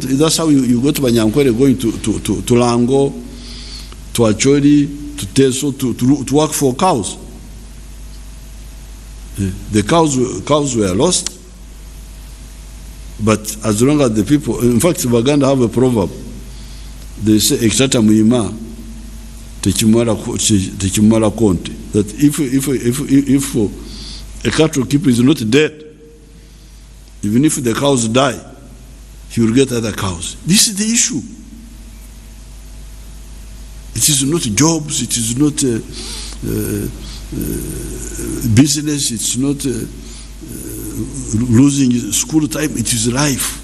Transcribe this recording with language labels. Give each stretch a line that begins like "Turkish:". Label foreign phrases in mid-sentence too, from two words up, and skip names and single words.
English: That's how you go to Banyankwere, going to Lango, to Acholi, to Teso, to work for cows. The cows were lost. But as long as the people, in fact, Baganda have a proverb. They say,
Nyankole: "Exata muima, techimara konte."
English: That if a cattle keeper is not dead, even if the cows die, he will get other cows. This is the issue. It is not jobs, it is not business, it's not losing school time, it is life.